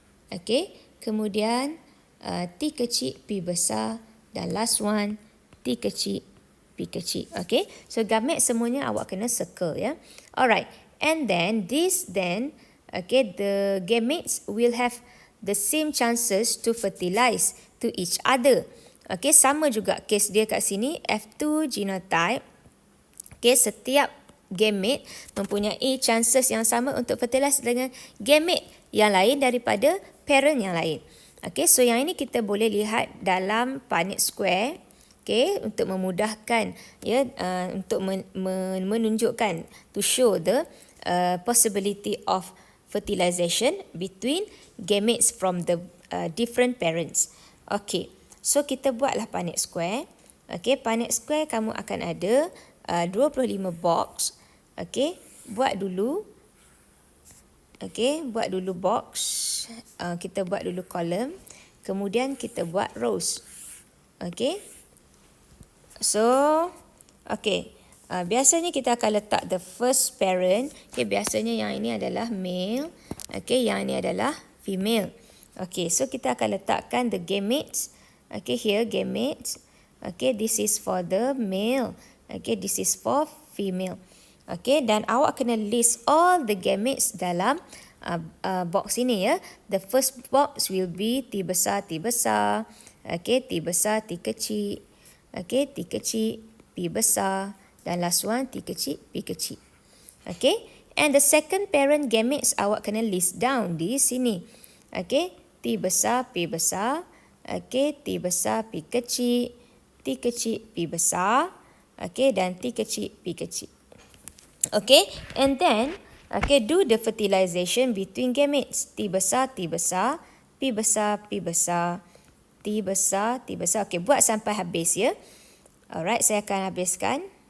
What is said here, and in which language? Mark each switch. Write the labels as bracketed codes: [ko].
[ms] Okay, kemudian T kecil, P besar dan last one T kecil, P kecil. Okay, so gamete semuanya awak kena circle ya. [en] Alright, and then okay, the gametes will have the same chances to fertilize to each other. [ms] Okay, sama juga case dia kat sini, F2 genotype. Okay, setiap gamete mempunyai chances yang sama untuk fertilize dengan gamete yang lain daripada parent yang lain. Okay, so yang ini kita boleh lihat dalam Punnett square. Okay, untuk memudahkan ya, untuk menunjukkan, [en] to show the possibility of fertilization between gametes from the different parents. [ms] Okay, so kita buatlah Punnett square. Okay, Punnett square kamu akan ada 25 box. Okay, buat dulu. Okay, buat dulu box. Kita buat dulu column. Kemudian kita buat rows. Okay. So, okay. Biasanya kita akan letak the first parent. Okay, biasanya yang ini adalah male. Okay, yang ini adalah female. Okay, so kita akan letakkan the gametes. Okay, here gametes. [en] Okay, this is for the male. Okay, this is for female. Okay, [ms] dan awak kena [en] list all the gametes dalam box ini ya. The first box will be [ms] T besar, okay, T besar, T kecil, okay, T kecil, P besar, dan last one T kecil, P kecil. [en] Okay, and the second parent gametes awak kena list down di sini. [ms] Okay, T besar, P besar, okay, T besar, P kecil, T kecil, P besar, okay, dan T kecil, P kecil. [en] Okay, and then okay, do the fertilization between gametes. [ms] T besar, P besar, P besar, T besar, T besar. Okay, buat sampai habis ya. Alright, saya akan habiskan.